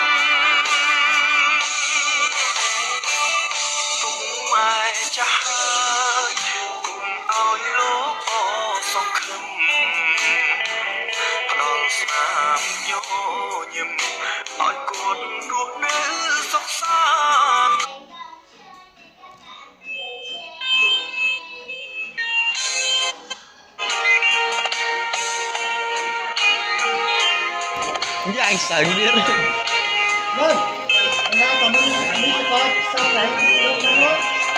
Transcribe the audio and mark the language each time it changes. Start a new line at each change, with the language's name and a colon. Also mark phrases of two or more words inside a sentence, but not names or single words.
Khmer: ពុកម៉ែចាស់ហើយគុំឲ្យលោកអសង្ឃឹមផ្ដល់ស្នាមញញឹមឲ្យគាត់រស់នៅសុខសាន្ត យ៉ាងសើទៀត
Vietnamese: Vâng, hôm nay cảm ơn anh đi cho con sau này.